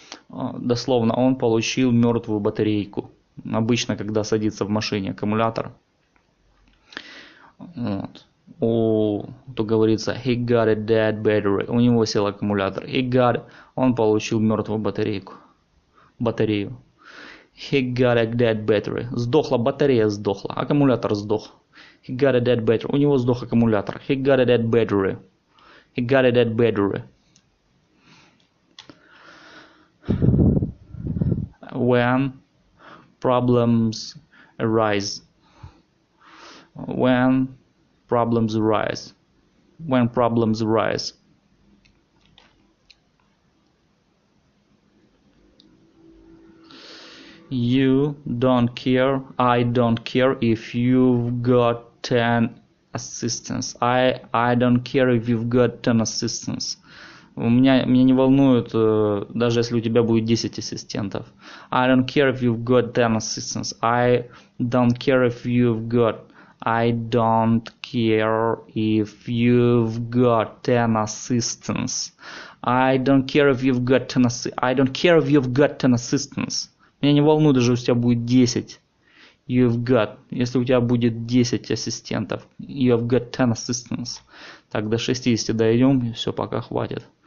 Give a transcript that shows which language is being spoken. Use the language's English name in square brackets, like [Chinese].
[Russian] Дословно, он получил мертвую батарейку. Обычно, когда садится в машине аккумулятор. Вот. То говорится, [English] he got a dead battery. [Russian] У него сел аккумулятор. Он получил мертвую батарею. [English] He got a dead battery. [Russian] Сдохла батарея, сдохла. Аккумулятор сдох. [English] He got a dead battery. [Russian] У него сдох аккумулятор. [English] He got a dead battery. He got a dead battery. When problems arise. When problems arise. When problems arise. You don't care. I don't care if you've got 10 assistants. I don't care if you've got 10 assistants. [Russian] Меня не волнует, даже если у тебя будет 10 ассистентов. [English] I don't care if you've got 10 assistants. I don't care if you've got I don't care if you've got 10 assistants. I don't care if you've got 10 assistants. [Russian] Меня не волнует, даже если у тебя будет 10. [English] You've got. [Russian] Если у тебя будет 10 ассистентов. [English] You've got 10 assistants. [Russian] Так, до 60 дойдем, и все, пока хватит.